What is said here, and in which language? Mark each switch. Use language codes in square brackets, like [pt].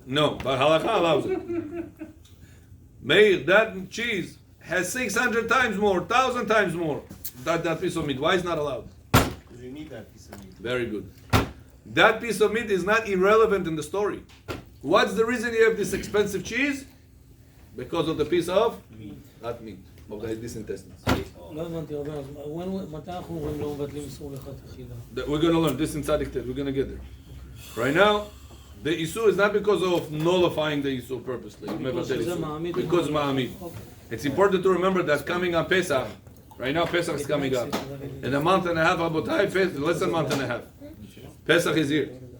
[en] No, but halakha allows it. Meir, that cheese has 600 times more, 1,000 times more. That piece of meat. Why is it not allowed? Because you need that piece of meat. Very good. That piece of meat is not irrelevant in the story. What's the reason you have this expensive cheese? Because of the piece of that meat, of this intestines. [he] לא הבנתי, רבי, אז מתי אנחנו אומרים לא מבטלים איסור לכתחילה? [en] We're going to learn this in Tzadik Tet. We're going to get there. Right now, the Isur is not because of nullifying the Isur purposely. Because Mevatel it's a Isur. ma'amid. Because ma'amid. It's important to remember that coming on Pesach, right now Pesach is coming up. In a month and a half, Rabotai, less than a month and a half. Pesach is here.